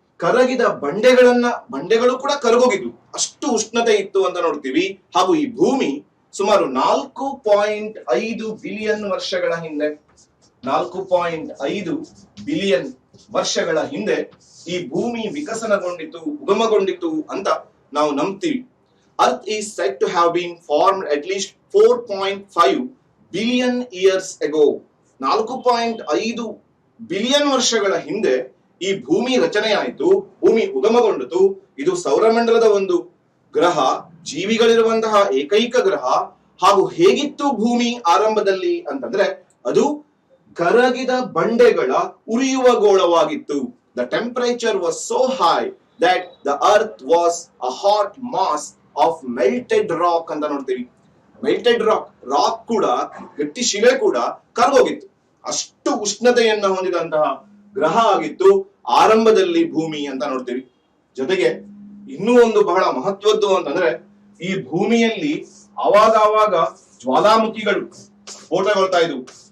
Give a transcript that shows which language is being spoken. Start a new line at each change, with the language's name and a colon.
Kannada: ಕರಗಿದ ಬಂಡೆಗಳು ಕೂಡ ಕರಗೋಗಿದ್ವು, ಅಷ್ಟು ಉಷ್ಣತೆ ಇತ್ತು ಅಂತ ನೋಡ್ತೀವಿ. ಹಾಗೂ ಈ ಭೂಮಿ ಸುಮಾರು 4.5 ಬಿಲಿಯನ್ ವರ್ಷಗಳ ಹಿಂದೆ 4.5 ಬಿಲಿಯನ್ ವರ್ಷಗಳ ಹಿಂದೆ ಈ ಭೂಮಿ ವಿಕಸನಗೊಂಡಿತು, ಉಗಮಗೊಂಡಿತು ಅಂತ ನಾವು ನಂಬ್ತೀವಿ.
English: Earth is said to have been formed at least 4.5 billion years ago.
Kannada: 4.5 billion ವರ್ಷಗಳ ಹಿಂದೆ ಈ ಭೂಮಿ ರಚನೆಯಾಯಿತು, ಭೂಮಿ ಉಗಮಗೊಂಡಿತು. ಇದು ಸೌರಮಂಡಲದ ಒಂದು ಗ್ರಹ, ಜೀವಿಗಳಿರುವಂತಹ ಏಕೈಕ ಗ್ರಹ. ಹಾಗೂ ಹೇಗಿತ್ತು ಭೂಮಿ ಆರಂಭದಲ್ಲಿ ಅಂತಂದ್ರೆ ಅದು ಕರಗಿದ ಬಂಡೆಗಳ ಉರಿಯುವ ಗೋಳವಾಗಿತ್ತು.
English: The temperature was so high that the earth was a hot mass of melted rock
Kannada: ಅಂತ ನೋಡ್ತೀವಿ. ಮೆಲ್ಟೆಡ್ ರಾಕ್ ಕೂಡ, ಗಟ್ಟಿ ಶಿಲೆ ಕೂಡ ಕರಗೋಗಿತ್ತು. ಅಷ್ಟು ಉಷ್ಣತೆಯನ್ನ ಹೊಂದಿದಂತಹ ಗ್ರಹ ಆಗಿತ್ತು ಆರಂಭದಲ್ಲಿ ಭೂಮಿ ಅಂತ ನೋಡ್ತೀವಿ. ಜೊತೆಗೆ ಇನ್ನೂ ಒಂದು ಬಹಳ ಮಹತ್ವದ್ದು ಅಂತಂದ್ರೆ ಈ ಭೂಮಿಯಲ್ಲಿ ಆವಾಗ ಜ್ವಾಲಾಮುಖಿಗಳು ಸ್ಫೋಟಗೊಳ್ತಾ ಇದ್ವು.